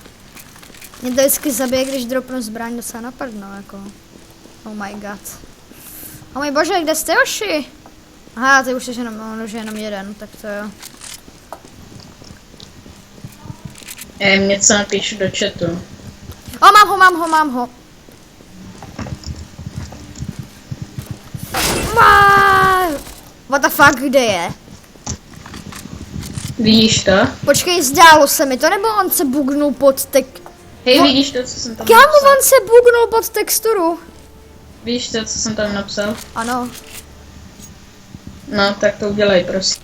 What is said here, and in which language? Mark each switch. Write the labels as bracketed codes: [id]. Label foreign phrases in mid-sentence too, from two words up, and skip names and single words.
[cs] Mě to vždycky zabije, když dropnu zbraň docela napadnou, jako. [en] Oh my god. [cs] Oh můj bože, kde jste, Oši? Aha, ty už jsi jenom jeden, tak to jo. Já jim něco napíšu do chatu. O, mám ho. [en] What the fuck, [cs] kde je? Vidíš to? Počkej, zdálo se mi to, nebo on se bugnul pod Hej, vidíš to, co jsem tam Kámo, napsal? on se bugnul pod texturu. Vidíš to, co jsem tam napsal? Ano. No, tak to udělej, prosím.